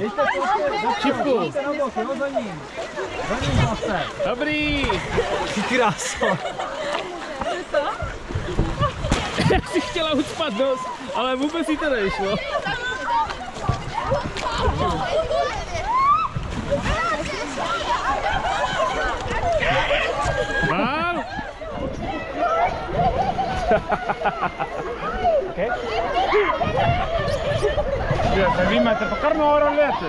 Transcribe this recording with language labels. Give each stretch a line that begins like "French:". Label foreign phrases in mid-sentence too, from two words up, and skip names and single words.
Czech: Šipku. Dobrý. Ty kráso. Já si chtěla ucpat nos, ale vůbec jí to nešlo. Wow. Okej.
Slovenian: Se vi imate pa kar noro letos.